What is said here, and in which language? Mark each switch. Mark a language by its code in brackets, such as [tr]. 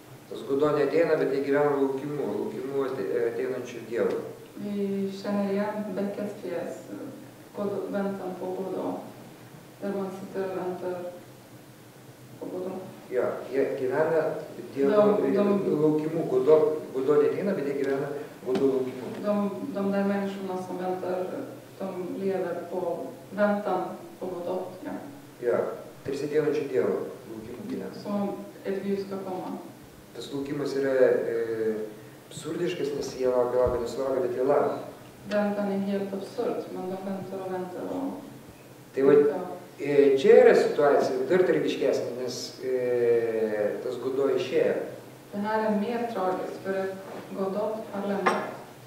[lt] Tas Godo neateina, bet jie gyvena laukimu ateinančių Dievo. [sv] Vi känner igen Beckets pjäs, väntan på Godot, där man sitter och väntar på Godot. [lt] Jo, jie gyvena Dievo laukimu, Godo neateina, bet jie gyvena Godo laukimu. [sv] De där människorna som väntar, de lever på väntan på Godot. Ja. [lt] Jo, tarsi ateinančių Dievo laukimu gyvena. [sv] Som ett Gud ska komma. [lt] Tas laukimas yra absurdiškas, nes jie laukia, nesulaukia, bet jie laukia. [sv] Väntan är helt absurd, men de väntar och väntar och... [lt] Tai va, čia yra situacija dar tragiškesnė, nes tas Godo išėjo. [sv] Det här är mer tragiskt, för att Godot har lämnat.